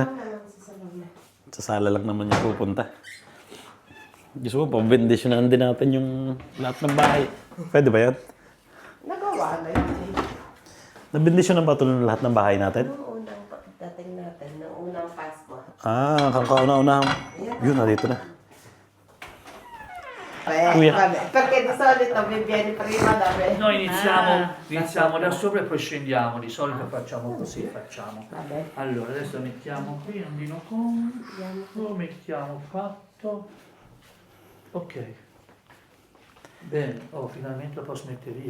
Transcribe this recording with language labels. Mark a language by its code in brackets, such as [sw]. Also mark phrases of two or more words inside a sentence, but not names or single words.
[tl] Sa sala lang naman yung pupunta. Gusto mo pa, bendisyonan din natin yung lahat ng bahay. Pwede ba yan? Nagawa na yun. Nabendisyonan ba ito ng lahat ng bahay natin? Noong unang dating natin, noong unang Pasko. Kakauna-una. Yun, dito na. Kuya. [it] Perché di solito mi viene prima da me. Noi iniziamo da sopra e poi scendiamo, di solito facciamo così, facciamo. Vabbè. Allora, adesso mettiamo qui, andino con, lo mettiamo fatto. Ok. Bene, finalmente lo posso mettere via.